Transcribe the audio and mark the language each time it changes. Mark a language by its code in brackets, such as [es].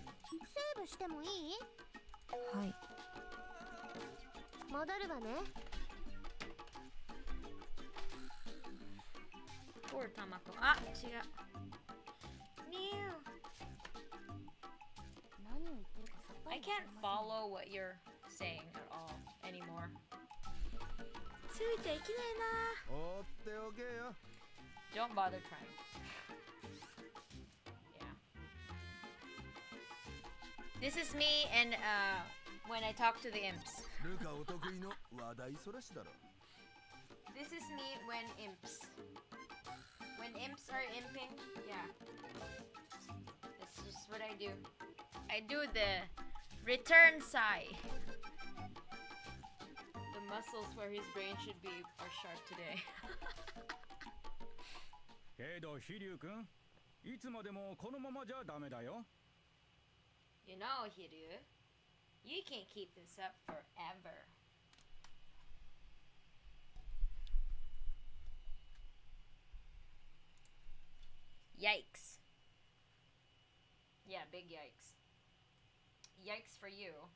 [ja] セーブしてもいい？はい。戻るわね。 [en] Poor Tamako. Ah, [ja] 違う。 [en] New. [ja] 何を言ってるかさっぱ [en] I [ja] り [en] can't follow what you're saying at all anymore. [ja] ついていけねえな。放っておけよ。 [en] Don't bother trying. Yeah. This is me and when I talk to the imps. [ja] ルカお得意の話題そらしだろ。 [en] This is me when imps. When imps are imping, yeah. That's just what I do. I do the return sigh. The muscles where his brain should be are sharp today. [ja] けど飛龍君、いつまでもこのままじゃダメだよ。 [en] You know, Hiryu, you can't keep this up forever. Yikes. Yeah, big yikes. Yikes for you.